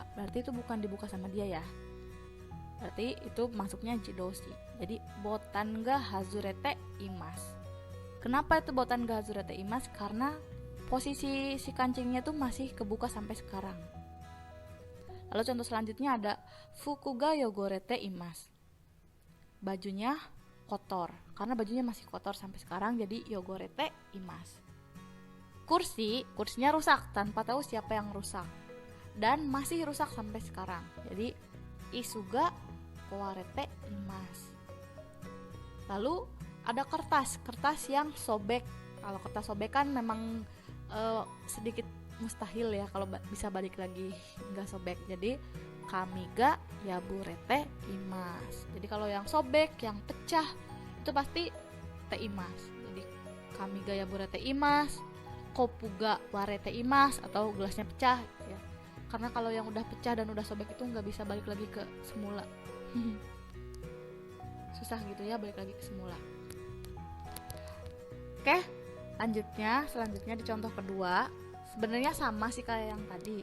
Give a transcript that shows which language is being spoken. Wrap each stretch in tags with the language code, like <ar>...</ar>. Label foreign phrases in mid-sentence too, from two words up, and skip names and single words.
<id>Berarti itu bukan dibuka sama dia ya. Berarti itu masuknya jidoshi.</id> <ja>Jadi ボタンが外れています.</ja> <id>Kenapa itu</id> <ja>ボタンが外れています?</ja> <id>Karena posisi si kancingnya tuh masih kebuka sampai sekarang. Lalu contoh selanjutnya ada</id> <ja>服が汚れています.</ja> <id>Bajunya kotor, karena bajunya masih kotor sampai sekarang, jadi</id> <ja>汚れています.</ja> <id>Kursinya rusak tanpa tahu siapa yang rusak, dan masih rusak sampai sekarang, jadi</id> <ja>椅子が壊れています.</ja> <id>Lalu ada kertas yang sobek. Kalau kertas sobek kan memang sedikit mustahil ya kalau bisa balik lagi nggak sobek.</id> <ja>Jadi 紙が破れています.</ja> <id>Jadi kalau yang sobek, yang pecah, itu pasti</id> <ja>ています. Jadi 紙が破れています, コップが割れています,</ja> <id>atau gelasnya pecah gitu ya. Karena kalau yang udah pecah dan udah sobek itu nggak bisa balik lagi ke semula. Susah gitu ya balik lagi ke semula. Oke, Selanjutnya di contoh kedua, sebenarnya sama sih kayak yang tadi.</id>